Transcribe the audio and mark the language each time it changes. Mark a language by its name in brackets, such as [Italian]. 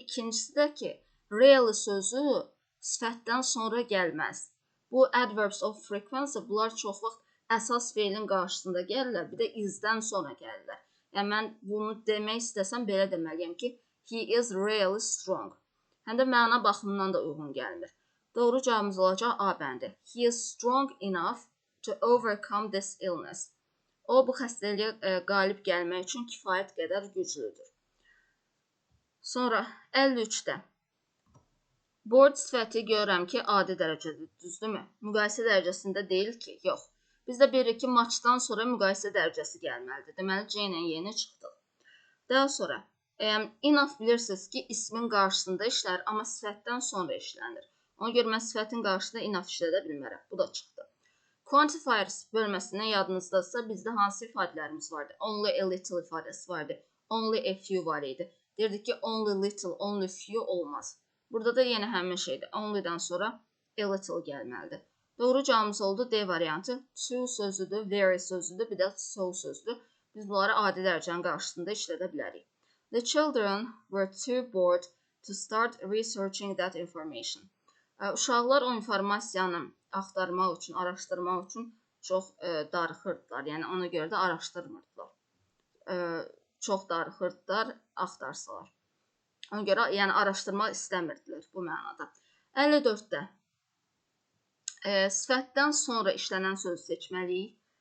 [Azerbaijani] İkincisi də ki, real sözü sifətdən sonra gəlməz. Bu adverbs of frequency, bunlar çox vaxt əsas feilin qarşısında gəlirlər, bir də izdən sonra gəlirlər. Yəni, mən bunu demək istəsəm, belə deməliyəm ki, [English] he is really strong. [Azerbaijani] Həm də məna baxımından da uyğun gəlmir. Doğru cavabımız olacaq A bəndi. [English] He is strong enough to overcome this illness. [Azerbaijani] O, bu xəstəliyə qalib gəlmək üçün kifayət qədər güclüdür. Sonra 53-də. Board sifəti görürəm ki, adi dərəcədir, düzdürmü? Müqayisə dərəcəsində deyil ki, yox. Biz də bilirik ki, maçdan sonra müqayisə dərəcəsi gəlməlidir. Deməli, C ilə yeni çıxdıq. Daha sonra, enough bilirsiniz ki, ismin qarşısında işlər, amma sifətdən sonra işlənir. Ona görə mən sifətin qarşısında enough işlədə bilmərəm. Bu da çıxdı. Quantifiers bölməsindən yadınızdadsa, bizdə hansı ifadələrimiz vardı? Only a little ifadəsi vardı. Only a few var idi. Deyirdik ki, only little, only few olmaz. Burada da yenə həmin şeydir. Only-dən sonra a little gəlməlidir. Doğru cavabımız oldu D variantı. To sözüdür, very sözüdür, bir də so sözüdür. Biz bunları adi dərəcənin qarşısında işlədə bilərik. [English] The children were too bored to start researching that information. [Azerbaijani] Uşaqlar o informasiyanı axtarmaq üçün, araşdırmaq üçün çox darıxırdılar. Yəni, ona görə də araşdırmırdılar. Çox darıxırdılar, axtarsalar. Ona görə, yəni araşdırmaq istəmirdilər bu mənada. 54-də sifətdən sonra işlənən sözü seçməliyik.